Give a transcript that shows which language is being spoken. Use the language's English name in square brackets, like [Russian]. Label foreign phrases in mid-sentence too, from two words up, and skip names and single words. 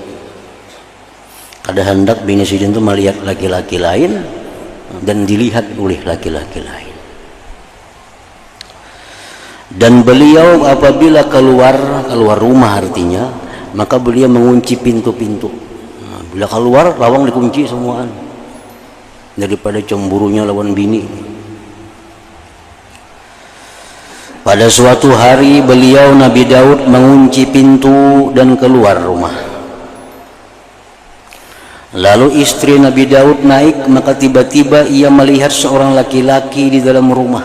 [Banjar] Kada hendak bini sidin itu melihat laki-laki lain dan dilihat oleh laki-laki lain. Dan beliau apabila keluar rumah artinya, maka beliau mengunci pintu-pintu. Nah, bila keluar lawang dikunci semuaan daripada cemburunya lawan bini. Pada suatu hari beliau Nabi Daud mengunci pintu dan keluar rumah. Lalu istri Nabi Daud naik, maka tiba-tiba ia melihat seorang laki-laki di dalam rumah.